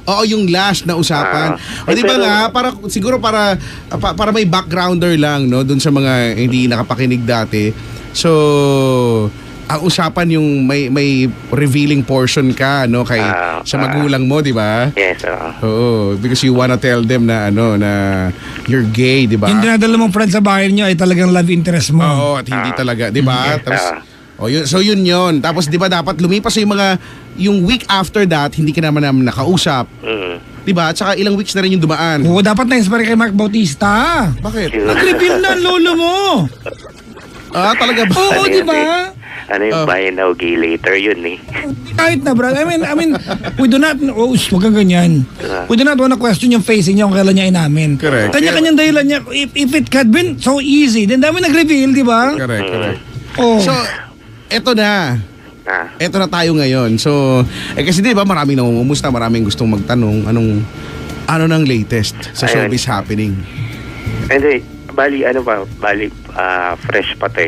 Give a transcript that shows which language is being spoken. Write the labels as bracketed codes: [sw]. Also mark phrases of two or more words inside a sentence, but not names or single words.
[tl] Oo, yung last na usapan. O di ba pero- nga, siguro para may backgrounder lang, no, dun sa mga hindi nakapakinig dati. So, ang usapan yung may [en] revealing portion [tl] ka, no, kay sa magulang mo, di ba? [en] Yes, [tl] Oo, [en] because you wanna tell them na na you're gay, di ba? [tl] Yung dinadala mong friend sa bahay niyo ay talagang [en] love interest [tl] mo. Oo, at hindi talaga, di ba? [en] Yes, [tl] Tapos, so yun yun. Tapos di ba dapat lumipas yung [en] week after that, [tl] hindi ka naman nakausap. Di ba? At saka ilang weeks na rin yung dumaan. Oo, dapat na-inspire kay Mark Bautista. Bakit? Nag-reveal na ang lolo mo. Talaga ba? Oo, di ba? Ano yung [en] buy now, gay later, [tl] yun eh. Kahit na, [en] bro. I mean, we do not, [tl] wag kang ganyan. [en] We do not wanna question [tl] yung facing niya kung kailan niya inamin. [en] Correct. [tl] Kanya-kanyang dahilan niya. [en] If it had been so easy, then [tl] dami nag-reveal, di ba? [en] Correct. Oh. [tl] So, eto na. Eto na tayo ngayon. So, kasi di ba maraming namumumusta, maraming gustong magtanong, ano nang latest sa Ayun. [en] showbiz happening? [tl] Hindi, bali, fresh pa to eh.